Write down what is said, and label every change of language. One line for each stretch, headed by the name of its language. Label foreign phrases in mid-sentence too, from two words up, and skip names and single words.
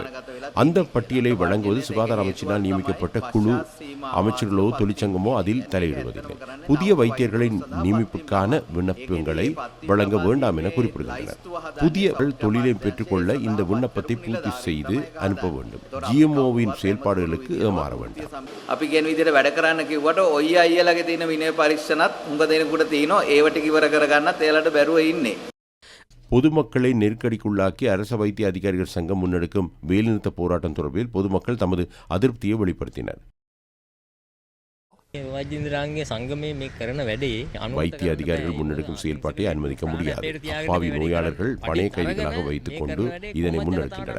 Tamil: அந்த பட்டியலை வழங்குவது சுகாதார அமைச்சினால் நியமிக்கப்பட்ட குழு, அமைச்சர்களோ தொழிற்சங்கமோ அதில் தலையிடுவதில்லை. புதிய வைத்தியர்களின் நியமிப்புக்கான விண்ணப்பங்களை வழங்க வேண்டாம் என குறிப்பிடுகின்றனர். புதிய தொழிலை பெற்றுக்கொள்ள இந்த விண்ணப்பத்தை பூர்த்தி செய்து அனுப்ப வேண்டும். GMOவின் செயல்பாடுகளுக்கு ஏமாற வேண்டும்.
Sinhala: අපි කියන විදිහට වැඩ කරන්න කිව්වට ඔය අයියලාගේ තියෙන විනය පරීක්ෂණත් උඟ දෙනෙකුට තියෙනවා. ඒවට කිවර කරගන්නත් එයාලට බැරුව ඉන්නේ.
Tamil: பொதுமக்களை நெருக்கடிக்குள்ளாக்கி அரச வைத்திய அதிகாரிகள் சங்கம் முன்னெடுக்கும் வேலைநிறுத்த போராட்டம் தொடர்பில் பொதுமக்கள் தமது அதிருப்தியை வெளிப்படுத்தினர். வைத்திய அதிகாரிகள் முன்னெடுக்கும் செயல்பாட்டை அனுமதிக்க முடியாது. அப்பாவி நோயாளர்கள் பணைய கைதிகளாக வைத்துக் கொண்டு இதனை முன்னெடுக்கின்றனர்.